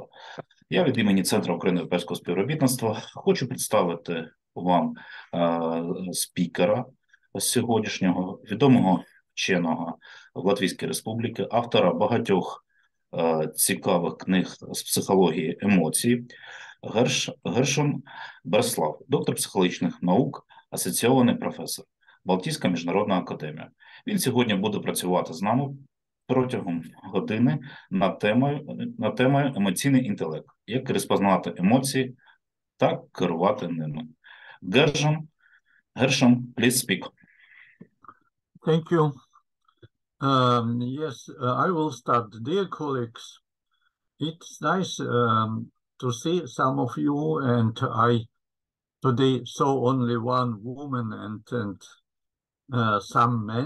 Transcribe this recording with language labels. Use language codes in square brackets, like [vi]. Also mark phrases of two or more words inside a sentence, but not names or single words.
[uk] Я від імені Центру українсько-європейського співробітництва хочу представити вам спікера сьогоднішнього, відомого вченого Латвійської Республіки, автора багатьох цікавих книг з психології емоцій, Гершон Бреслав, доктор психологічних наук, асоційований професор, Балтійська міжнародна академія. Він сьогодні буде працювати з нами протягом години над темою емоційний інтелект, як розпознавати емоції та керувати ними. Гершон, [en] please speak. Thank you. Yes, I will start. Dear colleagues, it's nice to see some of you, and I today saw only one woman and some men.